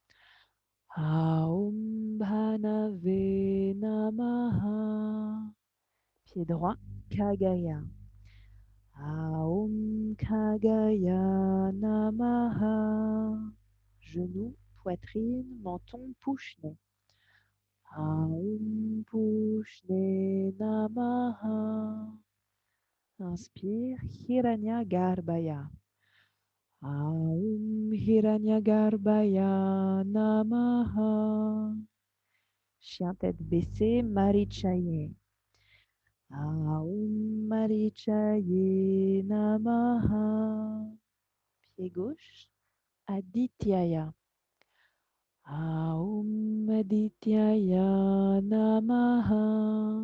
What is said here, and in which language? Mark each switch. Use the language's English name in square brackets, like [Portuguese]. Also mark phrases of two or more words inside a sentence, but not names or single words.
[Sanskrit] ॐ भानवे नमः. [French] Pied droit, Kagaya. [Sanskrit] ॐ खगाय नमः. [French] Genou, poitrine, menton, pushne. [Sanskrit] ॐ पूष्णे नमः. [French] Inspire, Hiranyagarbhaya. [Sanskrit] ॐ हिरण्यगर्भाय नमः. [French] Chien tête baissée, Marichaye. [Sanskrit] ॐ मरीचये नमः. [French] Pied gauche, Adityaya. [Sanskrit] ॐ आदित्याय नमः.